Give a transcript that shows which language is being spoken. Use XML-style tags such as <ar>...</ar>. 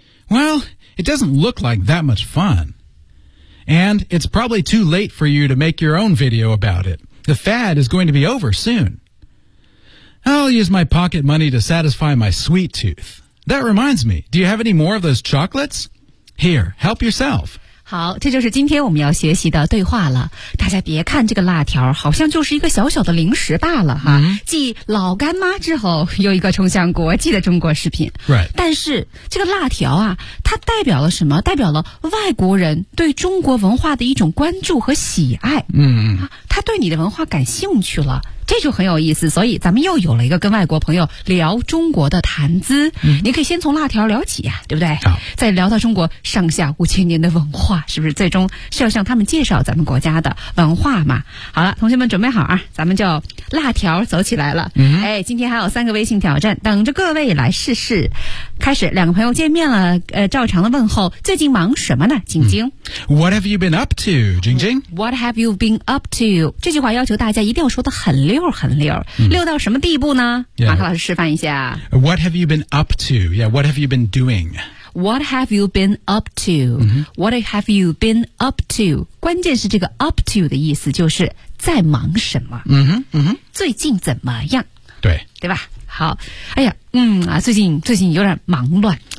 <en>Well, it doesn't look like that much fun. And it's probably too late for you to make your own video about it. The fad is going to be over soon. I'll use my pocket money to satisfy my sweet tooth. That reminds me, do you have any more of those chocolates? Here, help yourself.</en> <zh>好，这就是今天我们要学习的对话了。大家别看这个辣条好像就是一个小小的零食罢了哈。继老干妈之后又一个冲向国际的中国食品。</zh> <en>Right.</en> <zh>但是这个辣条啊，它代表了什么？代表了外国人对中国文化的一种关注和喜爱。他对你的文化感兴趣了。这就很有意思，所以咱们又有了一个跟外国朋友聊中国的谈资。你可以先从辣条聊起啊，对不对？好，再聊到中国上下五千年的文化，是不是最终是要向他们介绍咱们国家的文化嘛？好了，同学们准备好啊，咱们就辣条走起来了。哎，今天还有三个微信挑战等着各位来试试。开始，两个朋友见面了，照常的问候，最近忙什么呢？晶晶。</zh> <en>What have you been up to, 晶晶？What have you been up to？</en> <zh>这句话要求大家一定要说得很溜很溜，溜到什么地步呢？</zh> <en>Yeah.</en> <zh>马克老师示范一下。</zh> <en>What have you been up to? Yeah, what have you been doing? What have you been up to?、What have you been up to?</en> <zh>关键是这个 up to 的意思就是在忙什么。最近怎么样？对。对吧？好。哎呀，最近有点忙乱。</zh>